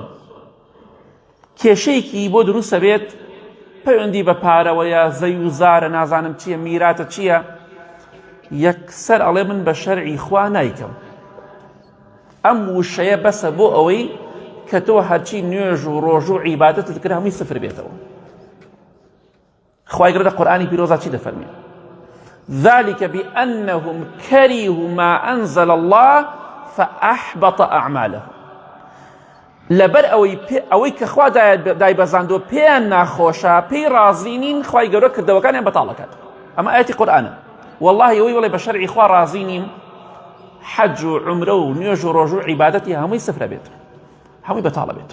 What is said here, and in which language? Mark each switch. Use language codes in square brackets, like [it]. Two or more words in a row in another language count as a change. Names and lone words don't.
[ckb] کێشەیەکی بۆ دروستە بێت، پەیوەندی بە پارەوەیە، زەی و زارە، نازانم چییە، میراتە چییە، یەکسەر ئەڵێ من بە شەرعی خوا نایکەم. ئەم وشەیە بەسە بۆ ئەوەی کە تۆ هەرچی نوێژ و ڕۆژ و عیبادەتت کرد هەمووی سفر بێتەوە. خوای گەورە لە قورئانی پیرۆزە چی دەفەرمێ؟ [ar] ذلك بأنهم كرهوا ما أنزل الله فأحبط أعمالهم. [ckb] لەبەر ئەوەی کە خوا دایبەزاندووە پێیان ناخۆشە، پێی ڕازی نین، خوای گەورە کردەوەکانیان بەتاڵەکات. ئەمە ئاەتی قورئانە. والله ئەوەی وڵێ بە شەرعی خوا ڕازی نیم، حەج و عومرە و نوێژ و ڕۆژ و عیبادەتی هەمووی سفرە بێت، هەمووی بەتاڵە بێت.